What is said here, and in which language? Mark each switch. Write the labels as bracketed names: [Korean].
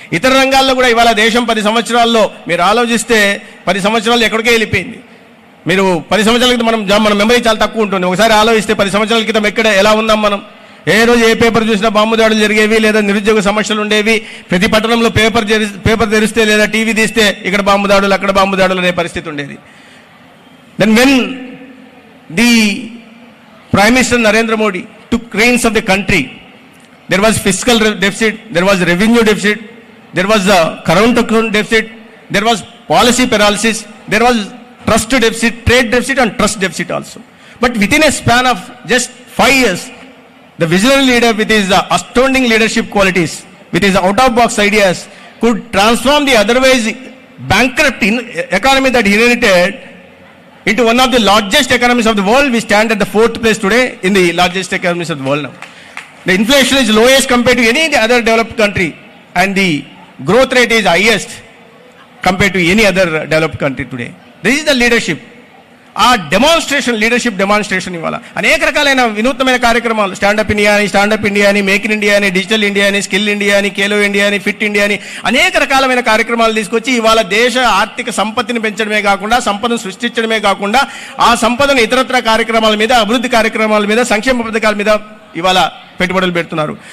[Telugu] ఇతర రంగాల్లో కూడా ఇవాళ దేశం 10 సంవత్సరాల్లో మీరు ఆలోచిస్తే 10 సంవత్సరాలు ఎక్కడికే వెళ్ళిపోయింది. మీరు 10 సంవత్సరాల క్రితం మన మెమరీ చాలా తక్కువ ఉంటుంది. ఒకసారి ఆలోచిస్తే 10 సంవత్సరాల క్రితం ఎలా ఉన్నాం మనం? ఏ రోజు ఏ పేపర్ చూసినా బాంబు దాడులు జరిగేవి, లేదా నిరుద్యోగ సమస్యలు ఉండేవి. ప్రతి పట్టణంలో పేపర్ తెరిస్తే లేదా టీవీ తీస్తే ఇక్కడ బాంబు దాడులు, అక్కడ బాంబు దాడులు అనే పరిస్థితి ఉండేది. [English] Then when the Prime Minister Narendra Modi took reins of the country, there was fiscal deficit, there was revenue deficit, there was a current account deficit, there was policy paralysis, there was trust deficit, trade deficit and trust deficit also. But within a span of just 5 years, the visionary leader with his astounding leadership qualities, with his out-of-box ideas, could transform the otherwise bankrupt economy that he inherited into one of the largest economies of the world. We stand at the 4th place today in the largest economies of the world now. The inflation is lowest compared to any other developed country, and the growth rate is highest compared to any other developed country today. This is the leadership. [Telugu] ఆ demonstration, leadership demonstration ఇవాళ అనేక రకాలైన వినూత్నమైన కార్యక్రమాలు, stand up India అని, make in India అని, digital India అని, skill India అని, ఖేలో ఇండియా అని, ఫిట్ ఇండియా అని అనేక రకాలమైన కార్యక్రమాలు తీసుకొచ్చి ఇవాళ దేశ ఆర్థిక సంపత్తిని పెంచడమే కాకుండా, సంపదను సృష్టించడమే కాకుండా, ఆ సంపదను ఇతరత్ర కార్యక్రమాల మీద, అభివృద్ధి కార్యక్రమాల మీద, సంక్షేమ పథకాల మీద ఇవాళ పెట్టుబడులు పెడుతున్నారు.